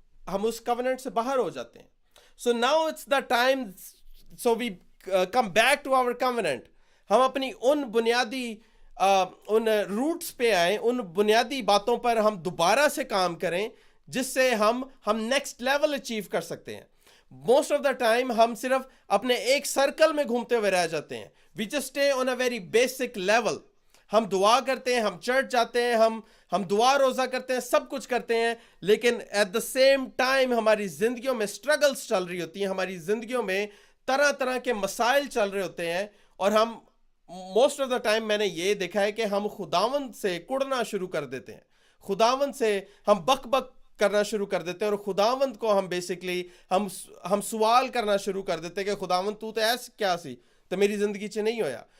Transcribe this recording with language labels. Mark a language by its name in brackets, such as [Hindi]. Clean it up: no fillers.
[Urdu] ہم اس کوننٹ سے باہر ہو جاتے ہیں. [English] So now it's the time, so we come back to our content. [Urdu] ہم اپنی ان بنیادی ان روٹس پہ آئیں, ان بنیادی باتوں پر ہم دوبارہ سے کام کریں جس سے ہم نیکسٹ لیول اچیو کر سکتے ہیں. [English] most of the time [Urdu] ہم صرف اپنے ایک سرکل میں گھومتے ہوئے رہ جاتے ہیں. [English] We just stay on a very basic level. [Urdu] ہم دعا کرتے ہیں, ہم چرچ جاتے ہیں, ہم دعا روزہ کرتے ہیں, سب کچھ کرتے ہیں, لیکن [English] at the same time [Urdu] ہماری زندگیوں میں اسٹرگلس چل رہی ہوتی ہیں, ہماری زندگیوں میں طرح طرح کے مسائل چل رہے ہوتے ہیں, اور ہم [English] most of the time [Urdu] میں نے یہ دیکھا ہے کہ ہم خداوند سے کڑنا شروع کر دیتے ہیں, خداوند سے ہم بک بک کرنا شروع کر دیتے ہیں, اور خداوند کو ہم بیسکلی ہم سوال کرنا شروع کر دیتے ہیں کہ خداوند [Punjabi] تو ایس کیا سی تو میری زندگی چ نہیں ہویا.